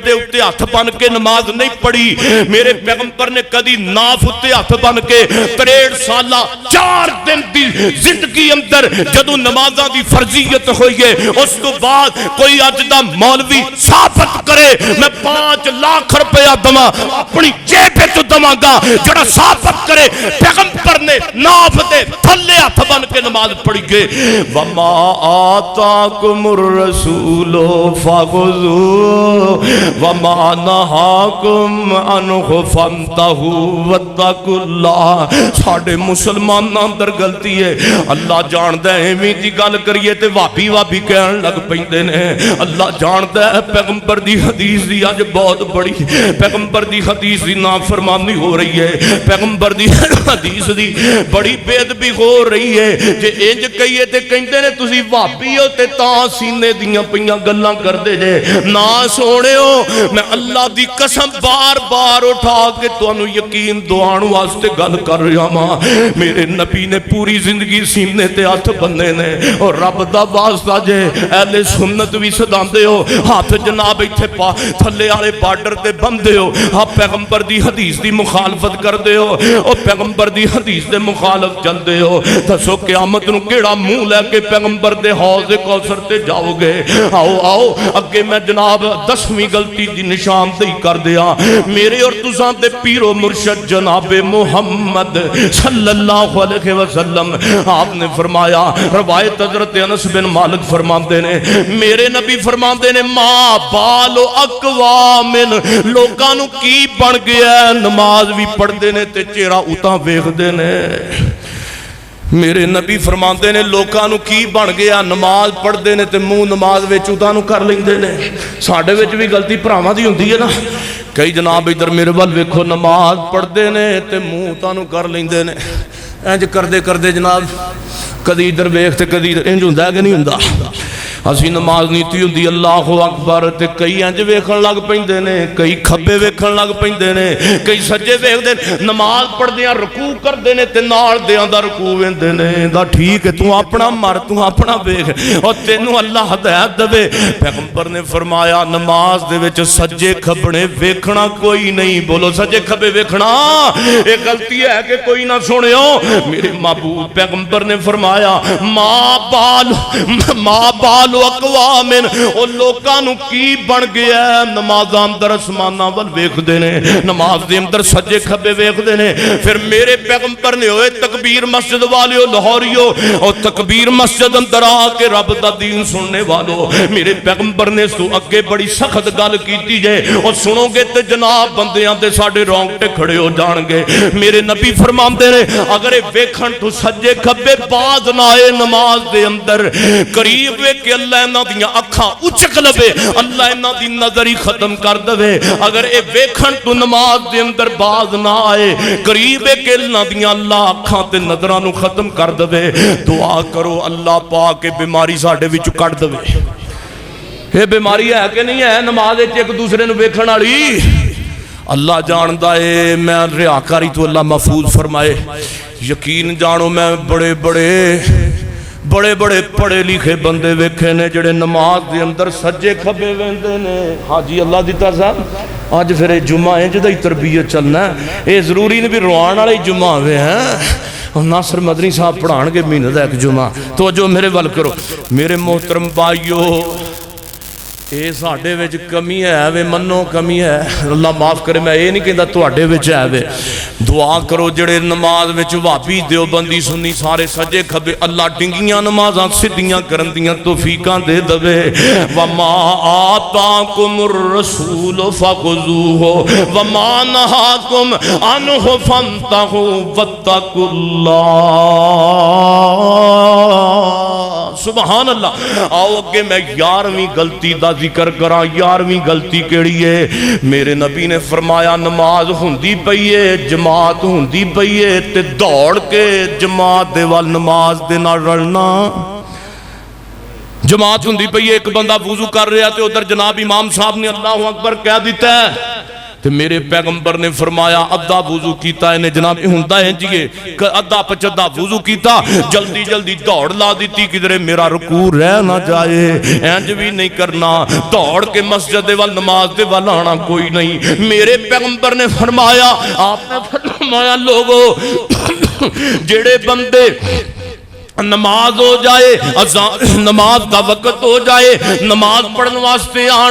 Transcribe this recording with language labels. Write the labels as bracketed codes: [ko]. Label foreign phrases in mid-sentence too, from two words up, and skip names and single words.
[pa] دے اتے ہاتھ بن کے نماز نہیں پڑھی میرے پیغمبر نے کدی ناف اتے ہاتھ بن کے 63 سالہ 4 دن دی زندگی اندر جدو نمازہ دی فرضیت ہوئی ہے اس کو بعد کوئی اجدہ مولوی ثابت کرے میں 5 لاکھ روپیہ دما اپنی جیب تو دما گا جڑا ثابت کرے پیغمبر نے ناف دے تھلے ہاتھ بن کے نماز پڑھی گے [ar] وَمَا آتَاكُمُ الرَّسُولُ فَخُذُوهُ وَمَا نَهَاكُمْ عَنْهُ فَانْتَهُوا وَاتَّقُوا اللَّهَ [pa] ساڑھے مسلمان اندر غلطی ہے اللہ جاندا ہے ایویں دی گل کریے تے وابی کہن لگ پیندے نے اللہ جاندا ہے پیغمبر دی حدیث دی اج بہت بڑی پیغمبر دی حدیث دی نافرمانی ہو رہی ہے پیغمبر دی حدیث دی بڑی بے ادبی ہو رہی رہی ہے جے انج کہیے تے کہندے نے تسی بھابی ہو تے تاں سینے دیاں پیاں گلاں کردے جے نا سونےو میں اللہ دی قسم بار بار اٹھا کے تانوں یقین دوان واسطے گل کر رہا ہاں میرے نبی نے پوری زندگی سینے تے ہاتھ بننے نے اور رب دا واسطہ جے اہل سنت بھی صداندے ہو ہاتھ جناب ایتھے پا تھلے والے بارڈر تے بندے ہو ہاں پیغمبر دی حدیث دی مخالفت کردے ہو او پیغمبر دی حدیث دے مخالف چلدے ہو دسو قیامت نو کیڑا منہ لے کے پیغمبر دے حوض کوثر تے جاؤ گے آؤ آؤ اگے میں جناب 10ویں غلطی دی نشاندہی کر دیا میرے اور تساں تے پیر و مرشد جناب محمد [ar] صلی اللہ علیہ وسلم [pa] آپ نے فرمایا روایت حضرت انس بن مالک فرماندے نے میرے نبی فرماندے نے [ar] ما بال اقوام [pa] لوکاں نو کی بن گیا نماز بھی پڑھدے نے تے چہرہ اتاں ویکھدے نے میرے نبی فرماندے نے لوکاں نو کی بن گیا نماز پڑھدے نے تے منہ نماز وچ اتاں نو کر لیندے نے ساڈے وچ بھی غلطی بھراواں دی ہوندی ہے نا کئی جناب ادھر میرے ول ویکھو نماز پڑھدے نے تے منہ اتاں نو کر لیندے نے انج کردے کردے جناب کدی ادھر ویکھ تے کدی انج ہوندا ہے کہ نہیں ہوندا اسی نماز نیتی ہوندی [ar] اللہ اکبر [pa] تے کئی انج ویکھن لگ پیندے نے کئی کھبے ویکھن لگ پیندے نے کئی سجے ویکھدے نماز پڑھدیاں رکوع کردے نے تے نال دیاں دا رکوع ویندے نے دا ٹھیک ہے تو اپنا مر تو اپنا ویکھ او تینوں اللہ ہدایت دے پیغمبر نے فرمایا نماز دے وچ سجے کھبنے ویکھنا کوئی نہیں بولو سجے کھبے ویکھنا اے غلطی ہے کہ کوئی نہ سنیو میرے محبوب پیغمبر نے فرمایا [ar] ما بال اقوام [pa] او لوکاں نو کی بن گیا نمازاں اندر اسماناں ول ویکھدے نے نماز دے اندر سجے کھبے ویکھدے نے پھر میرے پیغمبر نے ہوئے تکبیر مسجد والیو لاہوریو او تکبیر مسجد اندر آ کے رب دا دین سننے والو میرے پیغمبر نے سو اگے بڑی سخت گل کیتی جے او سنو گے تے جناب بندیاں تے ساڈے رونگٹے کھڑے ہو جان گے میرے نبی فرماندے نے اگر ویکھن تو سجے کھبے باز نہ آئے نماز دے اندر قریب وے کہ اللہ انہاں دیاں اکھاں اچک لبے اللہ انہاں دی نظر ہی ختم کر دے اگر اے ویکھن تو نماز دے اندر باز نہ آئے قریب ہے کہ انہاں دیاں اللہ اکھاں تے نظراں نو ختم کر دے دعا کرو اللہ پاک کے بیماری ساڈے وچ کڈ دے یہ بیماری ہے کہ نہیں ہے نماز وچ ایک دوسرے نو ویکھن والی اللہ جاندا ہے میں ریاکاری تو اللہ محفوظ فرمائے یقین جانو میں بڑے بڑے پڑھے لکھے بندے ویکھے نے جڑے نماز دے اندر سجے کھبے ویندے نے ہاں جی اللہ دیتا صاحب آج پھر جمعہ ہے جدہ ہی تربیت چلنا ہے یہ ضروری نہیں بھی روان والے جمعہ ہوئے ہیں ناصر مدنی صاحب پڑھان کے مہینے دا ایک جمعہ تو جو میرے ول کرو میرے محترم بھائیو اے ساڈے وچ کمی ہے وے منو کمی ہے اللہ معاف کرے میں اے نہیں کہندا تواڈے وچ ہے وے دعا کرو جڑے نماز وچ وہابی دیوبندی سنی سارے سجے کھبے اللہ ڈنگیاں نمازاں سدھیاں کرن دیاں توفیقاں دے دے [ar] وما آتاکم الرسول فخذوہ وما نہاکم عنہ فانتہوا واتقوا اللہ سبحان اللہ [pa] آؤ اگے میں 11ویں غلطی دا ذکر کراں 11ویں غلطی کیڑی ہے میرے نبی نے فرمایا نماز ہوندی پئی ہے جماعت ہوندی پئی ہے تے دوڑ کے جماعت دے وال نماز دے نال رلنا جماعت ہوندی پئی ہے ایک بندہ وضو کر رہا تے ادھر جناب امام صاحب نے اللہ اکبر کہہ دیتا ہے تے میرے پیغمبر نے فرمایا ادھا وضو کیتا ہے جناب ہوندا ہے جی ادھا پچھدا وضو کیتا جلدی جلدی دوڑ لا دیتی کدھر میرا رکوع رہ نہ جائے انج بھی نہیں کرنا دوڑ کے مسجد وال نماز دے وال آنا کوئی نہیں میرے پیغمبر نے فرمایا آپ نے فرمایا لوگو جڑے بندے نماز ہو جائے نماز دا وقت ہو جائے نماز پڑھنے واسطے آن